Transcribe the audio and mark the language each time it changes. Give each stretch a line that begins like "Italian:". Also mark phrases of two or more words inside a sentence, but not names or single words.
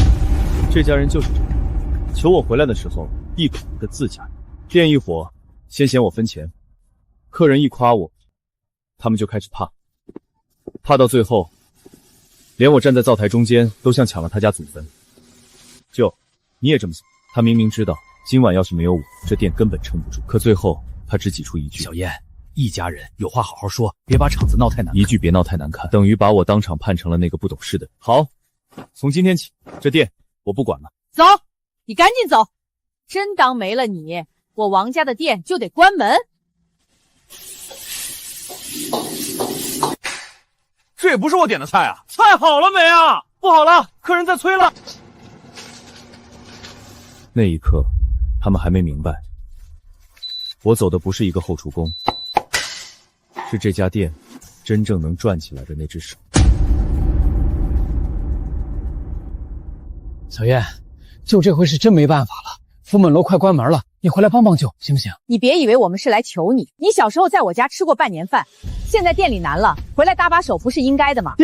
Chinese: 這家人就是這樣，求我回來的時候一口一個自家人，店一火先嫌我分錢，客人一誇我，他們就開始怕到最後，連我站在灶台中間都像搶了他家祖墳。舅，你也這麼想？他明明知道今晚要是沒有我，這店根本撐不住，可最後他只擠出一句：小燕，一家人有話好好說，別把場子鬧太難看。一句別鬧太難看，等於把我當場判成了那個不懂事的人。好，從今天起，這店我不管了。走，你趕緊走，真當沒了你，我王家的店就得關門。這也不是我點的菜啊！菜好了沒啊？不好了，客人在催了。那一刻，他們還沒明白，我走的不是一個後廚工，是這家店真正能轉起來的那隻手。小燕，舅這回是真沒辦法了，福滿樓快關門了，你回來幫幫舅行不行？你別以為我們是來求你，你小時候在我家吃過半年飯，現在店裡難了，回來搭把手不是應該的嗎？